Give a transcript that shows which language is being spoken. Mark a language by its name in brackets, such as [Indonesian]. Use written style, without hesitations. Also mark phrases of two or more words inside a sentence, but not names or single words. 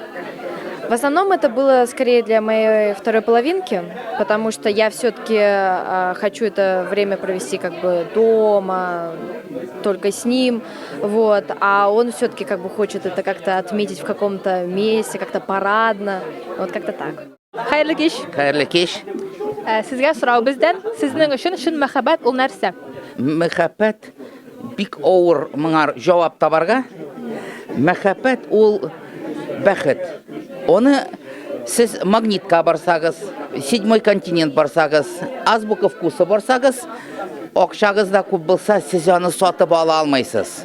[Russian] В основном это было скорее для моей второй половинки, потому что я все-таки хочу это время провести как бы дома, только с ним, вот, а он все-таки как бы хочет это как-то отметить в каком-то месте, как-то парадно, вот как-то так. [Tatar] Хайрлы кеш. Хәерле кич. Сезгә сорау бездән. Сезнең өчен чын мәхәббәт ул нәрсә? Мәхәббәт бик авыр моңар җавап табарга. Мәхәббәт ул бәхет. Оны сез Магнитка барсагыз, 7 континент барсагыз, азбука вкусы барсагыз, акчагыз да күп булса, сез аны сатып ала алмайсыз.